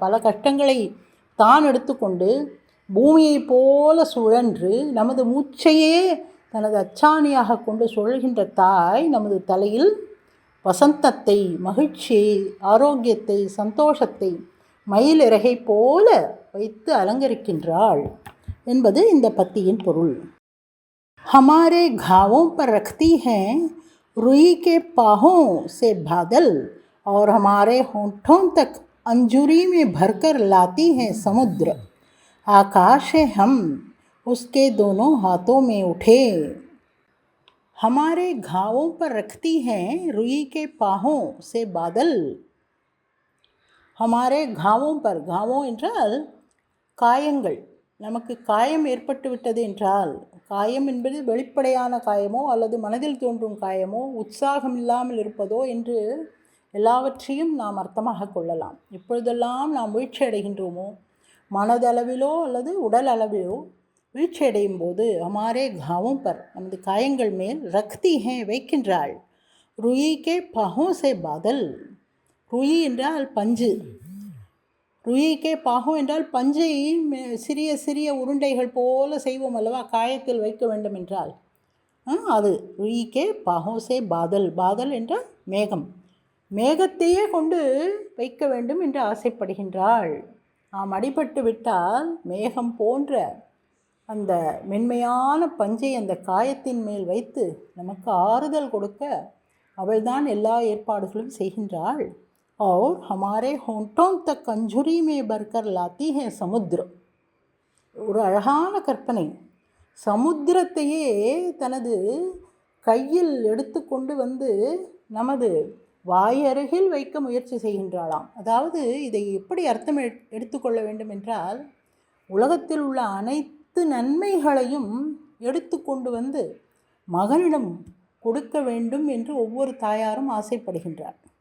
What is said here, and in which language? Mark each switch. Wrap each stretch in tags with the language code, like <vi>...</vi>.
<ta>பல கஷ்டங்களை தான் எடுத்துக்கொண்டு பூமியை போல சுழன்று நமது மூச்சையே தனது அச்சாணியாக கொண்டு சுழல்கின்ற தாய் நமது தலையில் வசந்தத்தை, மகிழ்ச்சியை, ஆரோக்கியத்தை, சந்தோஷத்தை மயிலிறகை போல வைத்து அலங்கரிக்கின்றாள் என்பது இந்த பத்தியின் பொருள்.</ta> <hi>हमारे घावों पर रखती हैं रुई के पाहों से बादल और हमारे होठों तक अंजुरी में भरकर लाती हैं समुद्र. आकाश है हम उसके दोनों हाथों में उठे. हमारे घावों पर रखती हैं रुई के पाहों से बादल. हमारे घावों पर,</hi> <ta>घावों என்றால் காயங்கள், நமக்கு காயம் ஏற்பட்டு விட்டது என்றால், காயம் என்பது வெளிப்படையான காயமோ அல்லது மனதில் தோன்றும் காயமோ, உற்சாகம் இல்லாமல் இருப்பதோ என்று எல்லாவற்றையும் நாம் அர்த்தமாக கொள்ளலாம். எப்பொழுதெல்லாம் நாம் வீழ்ச்சி அடைகின்றோமோ, மனதளவிலோ அல்லது உடல் அளவிலோ வீழ்ச்சி அடையும் போது</ta> <hi>ஹமாரே காவோம் பர்,</hi> <ta>நமது காயங்கள் மேல்</ta> <hi>ரக்தி ஹே</hi> <ta>வைக்கின்றாள்.</ta> <hi>ருயிகே பஹோ சே பாதல்,</hi> <ta>ருயி என்றால் பஞ்சு, ருயிகே பாகம் என்றால் பஞ்சை சிறிய சிறிய உருண்டைகள் போல செய்வோம் அல்லவா, காயத்தில் வைக்க வேண்டும் என்றால் அது</ta> <hi>ருயிகே பாகோசே பாதல்,</hi> <ta>பாதல் என்றால் மேகம், மேகத்தையே கொண்டு வைக்க வேண்டும் என்று ஆசைப்படுகின்றாள். நாம் அடிபட்டு விட்டால் மேகம் போன்ற அந்த மென்மையான பஞ்சை அந்த காயத்தின் மேல் வைத்து நமக்கு ஆறுதல் கொடுக்க அவள்தான் எல்லா ஏற்பாடுகளும் செய்கின்றாள்.</ta> <hi>और हमारे होंठों तक अंजुरी में भरकर लाती है समुद्र.</hi> <ta>ஒரு அழகான கற்பனை, சமுத்திரத்தையே தனது கையில் எடுத்துக்கொண்டு வந்து நமது வாயருகில் வைக்க முயற்சி செய்கின்றாளாம். அதாவது இதை எப்படி அர்த்தம் எடுத்துக்கொள்ள வேண்டும் என்றால், உலகத்தில் உள்ள அனைத்து நன்மைகளையும் எடுத்துக்கொண்டு வந்து மகனிடம் கொடுக்க வேண்டும் என்று ஒவ்வொரு தாயாரும் ஆசைப்படுகின்றார்.</ta>